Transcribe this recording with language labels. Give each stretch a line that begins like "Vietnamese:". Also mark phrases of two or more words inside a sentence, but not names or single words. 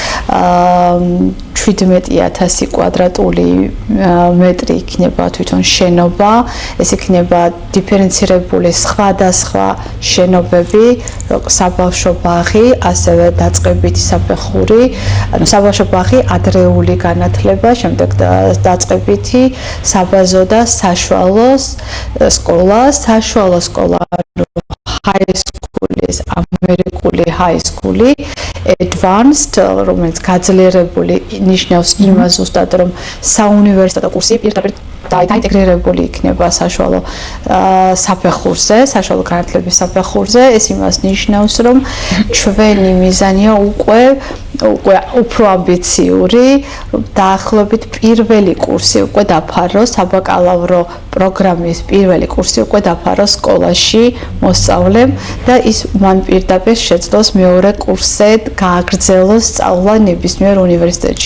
Georgian: 17,000 კვადრატული მეტრი იქნება თვითონ შენობა, ეს იქნება დიფერენცირებული სხვადასხვა შენობები, საბავშვო ბაღი, ასევე დაწყებითი საფეხური, ანუ საბავშვო ბაღი, ადრეული განათლება, შემდეგ დაწყებითი, საბაზო და საშუალო სკოლა, საშუალო სკოლა,
English: high school-ის ამერიკული high school-ი, advanced,
Georgian: რომელიც გაძლიერებული ნიშნავს იმას ზუსტად, რომ საუნივერსიტეტო კურსი პირდაპირ დაინტეგრირებული იქნება საშუალო საფეხურზე, საშუალო განათლების საფეხურზე, ეს იმას ნიშნავს, რომ ჩვენი მიზანია უკვე უფრო ამბიციური, დაახლოებით პირველი კურსი უკვე დაფაროს, საბაკალავრო პროგრამის პირველი კურსი უკვე დაფაროს სკოლაში მოსწავლემ და ის მან პირდაპირ შეძლოს მეორე კურსზე გააგრძელოს სწავლა ნებისმიერ უნივერსიტეტში.